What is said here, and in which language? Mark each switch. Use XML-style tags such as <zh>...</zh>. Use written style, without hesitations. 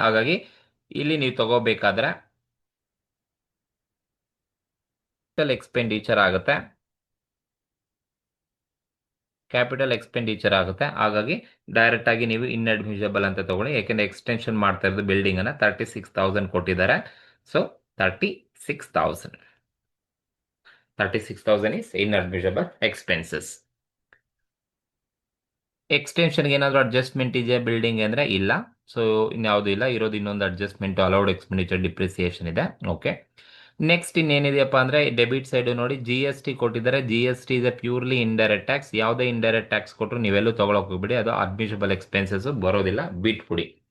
<kn>ಹಾಗಾಗಿ ಇಲ್ಲಿ ನೀವು ತಗೋಬೇಕಾದ್ರೆ ಎಕ್ಸ್ಪೆಂಡಿಚರ್ ಆಗುತ್ತೆ, ಕ್ಯಾಪಿಟಲ್ ಎಕ್ಸ್ಪೆಂಡಿಚರ್ ಆಗುತ್ತೆ. ಹಾಗಾಗಿ ಡೈರೆಕ್ಟ್ ಆಗಿ ನೀವು ಇನ್ಅಡ್ಮಿಷಬಲ್ ಅಂತ ತಗೊಳ್ಳಿ, ಯಾಕೆಂದ್ರೆ ಎಕ್ಸ್ಟೆನ್ಷನ್ ಮಾಡ್ತಾ ಇರೋದು ಬಿಲ್ಡಿಂಗ್ ಅನ್ನ 36,000 ಕೊಟ್ಟಿದ್ದಾರೆ.</kn> <en>So 36,000 is inadmissible expenses.</en> <kn>ಎಕ್ಸ್ಟೆನ್ಷನ್ಗೆ ಏನಾದರೂ ಅಡ್ಜಸ್ಟ್ಮೆಂಟ್ ಇದೆಯಾ ಬಿಲ್ಡಿಂಗ್ ಅಂದರೆ ಇಲ್ಲ. ಸೊ ಇನ್ಯಾವುದು ಇಲ್ಲ, ಇರೋದು ಇನ್ನೊಂದು ಅಡ್ಜಸ್ಟ್ಮೆಂಟ್ ಅಲೌಡ್ ಎಕ್ಸ್ಪೆಂಡಿಚರ್ ಡಿಪ್ರಿಸಿಯೇಷನ್ ಇದೆ. ಓಕೆ, ನೆಕ್ಸ್ಟ್ ಇನ್ನೇನಿದೆಯಪ್ಪ ಅಂದರೆ ಡೆಬಿಟ್ ಸೈಡ್ ನೋಡಿ, ಜಿ ಎಸ್ ಟಿ ಕೊಟ್ಟಿದ್ದಾರೆ.</kn> <en>G S T is a purely indirect tax.</en> <kn>ಯಾವುದೇ ಇಂಡೈರೆಕ್ಟ್ ಟ್ಯಾಕ್ಸ್ ಕೊಟ್ಟರು ನೀವೆಲ್ಲೂ ತೊಗೊಳಕ್ ಹೋಗ್ಬಿಡಿ, ಅದು ಅಡ್ಮಿಷಬಲ್ ಎಕ್ಸ್ಪೆನ್ಸಸ್ ಬರೋದಿಲ್ಲ, ಬಿಟ್ಬಿಡಿ.</kn>